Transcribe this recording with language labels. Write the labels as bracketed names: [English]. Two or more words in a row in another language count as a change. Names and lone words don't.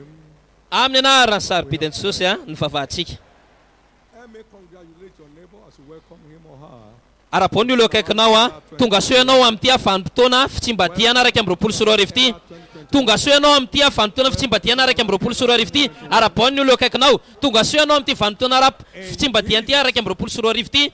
[Malagasy] Amin'ny anarany sarobidin'i Jesosy ny vavahantsika. [English] and may congratulate your neighbor as you welcome him or her. [Malagasy] Ara-pao ny olo akaikinao tonga soa ianao amin'ity havanimpotoana fitsimbatihana araiky amby roapolo sy roa arivo ity. Tonga soa ianao amin'ity havanimpotoana fitsimbatihana araiky amby roapolo sy roa arivo ity. Ara-pao ny olo akaikinao tonga soa ianao amin'ity vanim-potoana fitsimbatihana ity araiky amby roapolo sy roa arivo ity.